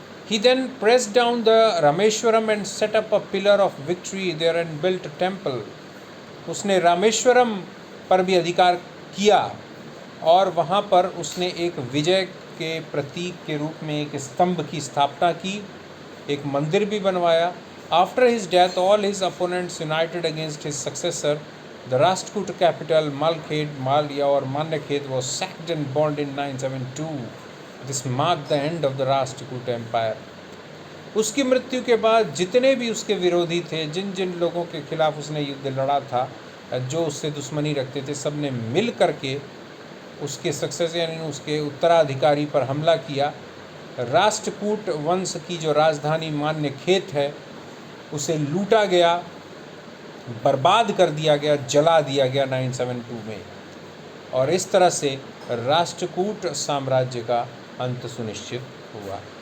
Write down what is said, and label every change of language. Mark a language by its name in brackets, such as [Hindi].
[English] He then pressed down the Rameshwaram and set up a pillar of victory there and built a temple. [Hindi] उसने रामेश्वरम पर भी अधिकार किया और वहाँ पर उसने एक विजय के प्रतीक के रूप में एक स्तंभ की स्थापना की, एक मंदिर भी बनवाया। [English] After his death, all his opponents united against his successor. The Rashtrakuta capital, Malya or Manyakhet, was sacked and burned in 972. This marked the end of the Rashtrakuta Empire. [Hindi] उसकी मृत्यु के बाद जितने भी उसके विरोधी थे, जिन जिन लोगों के खिलाफ उसने युद्ध लड़ा था, जो उससे दुश्मनी रखते थे, सब ने मिल करके उसके सक्सेसर यानी उसके उत्तराधिकारी पर हमला किया। राष्ट्रकूट वंश की जो राजधानी मान्यखेत है उसे लूटा गया, बर्बाद कर दिया गया, जला दिया गया 972 में, और इस तरह से राष्ट्रकूट साम्राज्य का अंत सुनिश्चित हुआ।